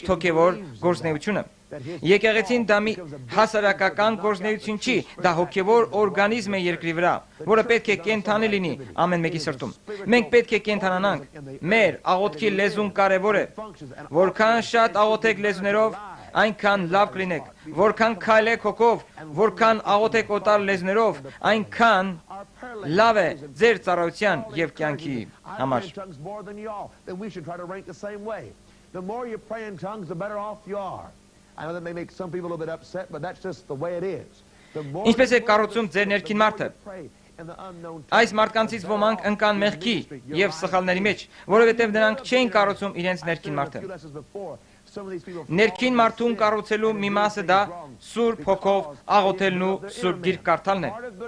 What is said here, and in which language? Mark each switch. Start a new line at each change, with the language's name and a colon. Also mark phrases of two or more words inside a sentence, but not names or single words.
Armenian: հոգեվոր գործունեությունը։ Եկեղեցին դա մի հասարակական գործունեություն չի, դա հոգևոր օրգանիզմ է երկրի վրա, որը պետք է կենդանի լինի ամեն մեկի սրտում։ Մենք պետք է կենդանանանք։ Մեր աղոթքի լեզուն կարևոր է։ Որքան շատ աղոթեք լեզուներով, այնքան լավ կլինեք։ Որքան քայլեք հոգով, որքան աղոթեք օտար լեզուներով, այնքան լավ է ձեր ծառայության եւ կյանքի համար։
English: I know that may make some people a little bit upset, but that's just the way it is.
Armenian: Ինչպես է կառուցում ձեր ներքին մարդը։ Այս մարդկանցից ոմանք ընկան մեղքի եւ սխալների մեջ, որովհետեւ նրանք չէին կառուցում իրենց ներքին մարդը։ Ներքին մարդուն կառուցելու մի մասը դա Սուրբ Հոգով աղոթելն ու Սուրբ Գիրք կարդալն է։